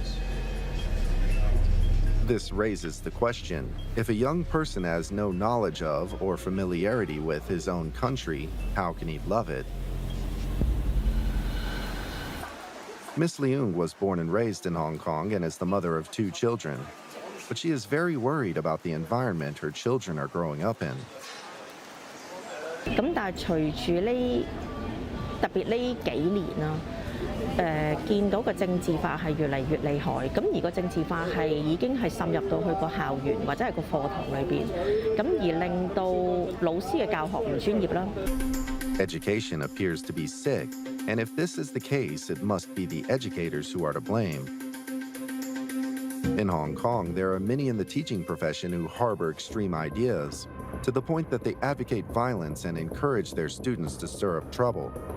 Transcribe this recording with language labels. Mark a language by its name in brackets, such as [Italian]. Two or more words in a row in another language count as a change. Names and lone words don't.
[English] This raises the question, if a young person has no knowledge of or familiarity with his own country, how can he love it? Miss Leung was born and raised in Hong Kong and is the mother of 2 children. But she is very worried about the environment her children are growing up in. [Cantonese] 咁但係隨住呢特別呢幾年啦，見到個政治化係越嚟越厲害，咁而個政治化係已經係滲入到去個校園或者係個課堂裏邊，咁而令到老師嘅教學唔專業啦。 [English] Education appears to be sick, and if this is the case, it must be the educators who are to blame. In Hong Kong, there are many in the teaching profession who harbor extreme ideas, to the point that they advocate violence and encourage their students to stir up trouble.